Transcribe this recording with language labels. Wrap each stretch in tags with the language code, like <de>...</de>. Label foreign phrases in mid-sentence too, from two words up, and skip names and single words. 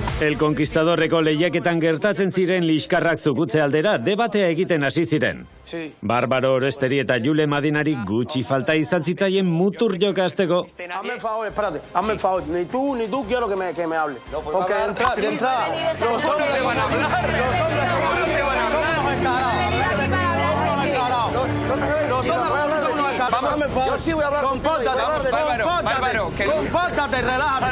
<eu>El Conquistadorreko lehiaketan gertatzen ziren liskarrak zukutze aldera debatea egiten hasi ziren. Barbaro Oresteri eta Jule Madinari gutxi falta izan zitzaien mutur jokasteko.</eu> <es>Hazme el favor, espérate, hazme el favor. Ni tú quiero que me hable. Porque de entrada, los hombres te van a hablar. Los hombres te van a hablar. Los hombres son unos escarados. Vamos, yo sí voy a hablar. Compórtate, compórtate, relájate.</es>